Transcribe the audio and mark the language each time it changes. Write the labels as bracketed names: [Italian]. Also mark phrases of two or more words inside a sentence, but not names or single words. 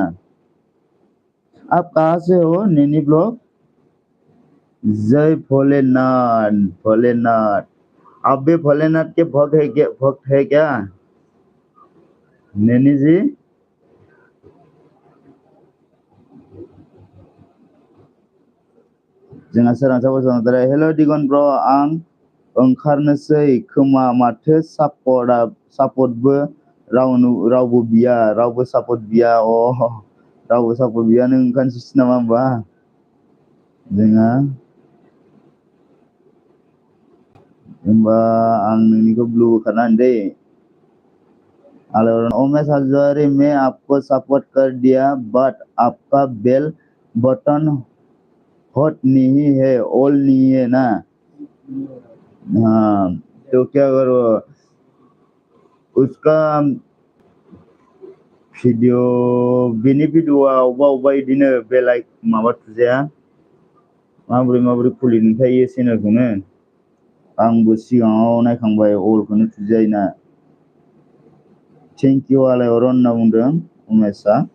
[Hindi] आप कहाँ से हो नैनी ब्लॉक? जय भोलेनाथ, भोलेनाथ। आप भी भोलेनाथ के भक्त है क्या, भक्त है क्या नैनी जी? [Bodo] जोंहा सोरांसा बसुमतारी। हेल' दिगन ब्र, आं ओंखारनोसै खोमा माथो सापर्टबो रावबो बिया, रावबो सापर्ट बिया। रावबो सापर्ट बिया, नों ओंखारनोसै नामा होमबा? जोंहा होमबा आं नोंनिखौ ब्लु होखारना होनि दै। उमेश हाजवारी, [Hindi] मैं आपको सपोर्ट कर दिया बट आपका [English] bell button [Hindi] हॉट नहीं है, ऑल नहीं है ना। हाँ, तो क्या करो उसका [Bodo] भिडिअ, बिनि भिडिअआ अबेबा इदिनो बेलाइक माबा थुजाया, माबोरै खुलिनोथाय चेनेलखौनो आंबो सिगाङाव नायखांबाय, अलखौनो थुजायोना। [English] thank you [Bodo] आलायअरन होनना बुंदों उमेशआ।